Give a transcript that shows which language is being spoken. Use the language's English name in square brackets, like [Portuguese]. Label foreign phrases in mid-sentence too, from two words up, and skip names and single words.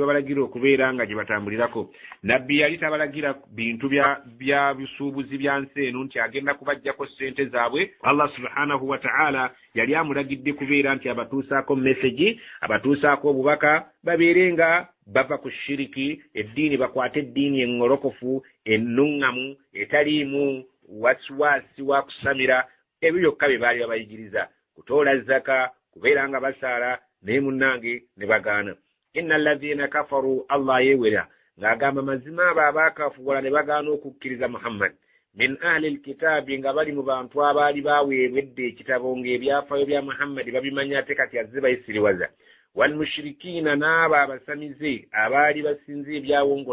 [Ganda] babalagira okubeera nga gye batambulirako nabbi yali tabalagira bintu bya bisuubuzi bya nsi eno nti agenda kubajjako ssente zaabwe [Arabic] الله سبحانه وتعالى [Ganda] yali amulagidde kubeera nti abatuusaako mesegi abatuusaako obubaka babeere nga bava ku shiriki eddiini bakwate eddiini engolokofu ennuŋŋamu etaliimu wasiwasi wa kusamira ebyo byokka bye baali babayigiriza kutoola zaka kubeera nga basaala naye munnange ne bagaana [Arabic] إن الذين [Ganda] kafaru Allah yewera ng'agamba mazima abo abaakafuwala ne bagaana okukkiriza Muhammad [Arabic] من أهل الكتاب [Ganda] nga bali mu bantu abaali baaweebwedde ekitabo ng'ebyafaayo bya Muhammad babimanya ate kati azze bayisiriwaza walmushirikiina n'abo abasamize abaali basinza ebyawongo